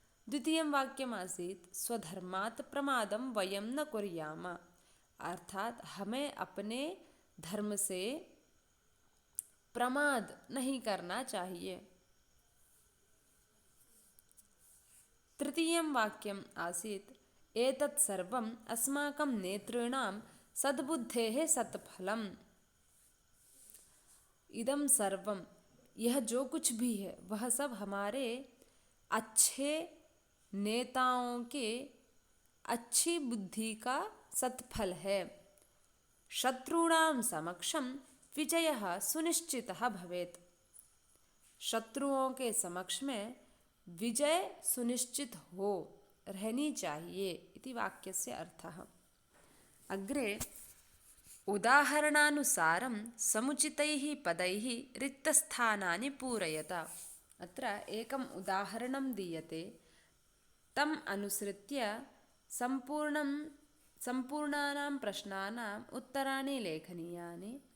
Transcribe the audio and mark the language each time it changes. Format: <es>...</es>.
<sa>द्वितीयं वाक्यमासीत् स्वधर्मात् प्रमादं वयं न कुर्याम,</sa> <hi>अर्थात हमें अपने धर्म से प्रमाद नहीं करना चाहिए।</hi> <sa>तृतीयं वाक्यम् आसीत् एतत् सर्वम् अस्माकं नेतॄणां सद्बुद्धेः सत्फलम्। इदं सर्वम,</sa> <hi>यह जो कुछ भी है वह सब हमारे अच्छे नेताओं के अच्छी बुद्धि का सत्फल है।</hi> <sa>शत्रूणां समक्षं विजयः सुनिश्चितः भवेत्।</sa> <hi>शत्रुओं के समक्ष में विजय सुनिश्चित हो रहनी चाहिए</hi> <sa>इति वाक्यस्य अर्थः। अग्रे उदाहरणानुसारं समुचितैः पदैः रिक्तस्थानानि पूरयत। अत्र एकम् उदाहरणं दीयते, तम् अनुसृत्य सम्पूर्णानां प्रश्नानाम् उत्तराणि लेखनीयानि।</sa>